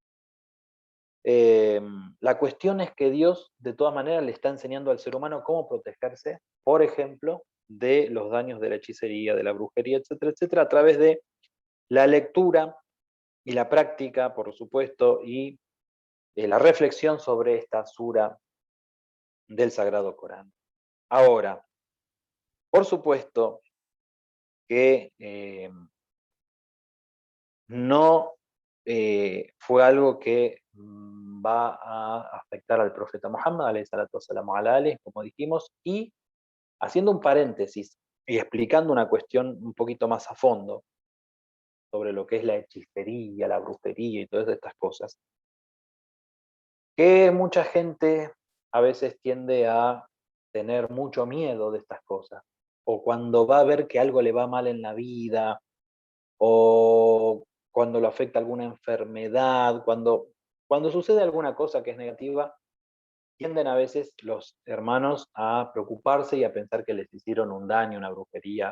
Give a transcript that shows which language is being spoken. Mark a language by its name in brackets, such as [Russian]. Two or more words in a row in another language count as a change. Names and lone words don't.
[Spanish] La cuestión es que Dios, de todas maneras, le está enseñando al ser humano cómo protegerse, por ejemplo, de los daños de la hechicería, de la brujería, etcétera, etcétera, a través de la lectura y la práctica, por supuesto, y la reflexión sobre esta sura del Sagrado Corán. Ahora, por supuesto que no fue algo que va a afectar al profeta Muhammad, [Arabic] عليه الصلاة والسلام على آله, [Spanish] como dijimos, y haciendo un paréntesis y explicando una cuestión un poquito más a fondo sobre lo que es la hechicería, la brujería y todas estas cosas, que mucha gente a veces tiende a tener mucho miedo de estas cosas, o cuando va a ver que algo le va mal en la vida, o cuando lo afecta alguna enfermedad, cuando sucede alguna cosa que es negativa, tienden a veces los hermanos a preocuparse y a pensar que les hicieron un daño, una brujería.